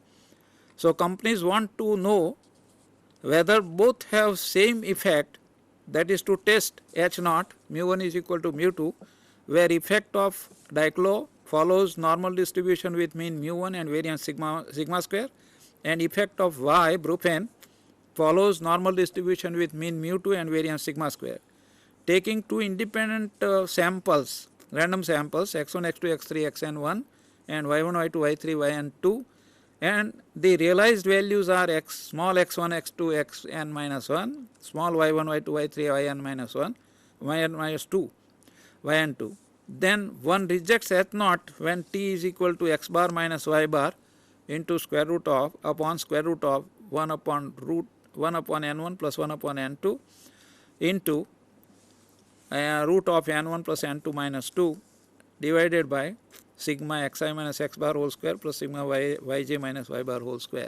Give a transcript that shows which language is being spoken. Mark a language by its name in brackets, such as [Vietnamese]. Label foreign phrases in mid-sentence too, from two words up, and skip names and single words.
[English] So companies want to know whether both have same effect, that is to test H naught mu1 is equal to mu2, where effect of diclo follows normal distribution with mean mu1 and variance sigma square, and effect of Y brufen follows normal distribution with mean mu2 and variance sigma square. Taking two independent samples, random samples x1, x2, x3, xn1 and y1, y2, y3, yn2, and the realized values are small x1, x2, xn minus 1, small y1, y2, y3, yn minus 1, yn minus 2, yn2. Then one rejects H naught when t is equal to x bar minus y bar into square root of upon square root of 1 upon n1 plus 1 upon n2 into root of n1 plus n2 minus 2 divided by sigma xi minus x bar whole square plus sigma yj minus y bar whole square.